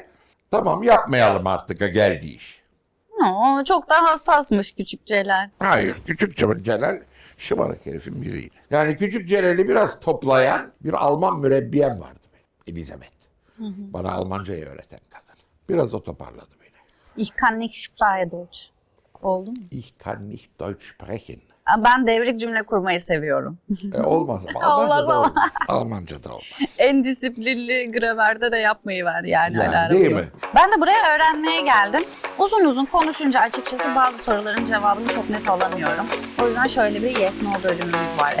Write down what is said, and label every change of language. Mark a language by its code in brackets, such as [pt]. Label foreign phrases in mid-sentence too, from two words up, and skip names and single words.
[tr] Tamam yapmayalım artık geldi iş. Oo, çok daha hassasmış küçük Celal. Hayır küçük Celal şımarık herifin biriydi. Yani küçük Celal'i biraz toplayan bir Alman mürebbiyem vardı benim. Elizabeth. Bana Almancayı öğreten kadın. Biraz o toparladı beni. [de] Ich kann nicht sprechen Deutsch. [tr] Oldu mu? [de] Ich kann nicht Deutsch sprechen. [tr] Ben devrik cümle kurmayı seviyorum. Olmaz ama Olmaz Almanca'da ama. olmaz. Almanca'da olmaz. En disiplinli gramerde de yapmayı ver yani. Yani Alara değil bunu. mi? Ben de buraya öğrenmeye geldim. Uzun uzun konuşunca açıkçası bazı soruların cevabını çok net alamıyorum. O yüzden şöyle bir [en] yes no [tr] bölümümüz var.